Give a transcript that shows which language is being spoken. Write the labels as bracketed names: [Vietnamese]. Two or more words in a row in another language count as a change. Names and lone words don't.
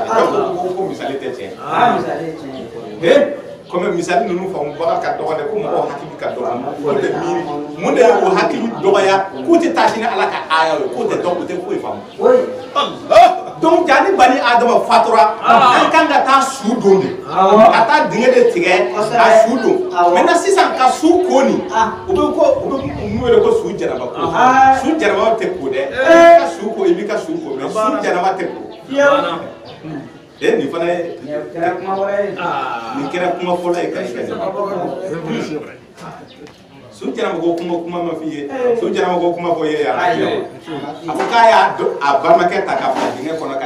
[Bambara] ale ko misali tɛ tiɲɛ comme misali ninnu faamubaga ka dɔgɔ dɛ ko mɔgɔw hakili ka dɔgɔ ko tɛ miiri mun de ye o hakili dɔgɔya k'u tɛ taa sini ala ka aya ye k'o tɛ dɔn o tɛ foyi faamu donc jani bani adama fatura an kan ka taa su don de ka taa dingɛ de tigɛ ka su don maintenant sisan ka su ko nin o bɛ mun wele ko su jaraba ko su jaraba tɛ ko dɛ i ka su ko i b'i ka su ko mais su jaraba tɛ ko nin fana ye nin kɛra kuma fɔlɔ ye ka su jaraba ko kuma ma f'i ye su jaraba ko kuma fɔ ye a ko k'a y'a a balimakɛ ta k'a bila dingɛ kɔnɔ ka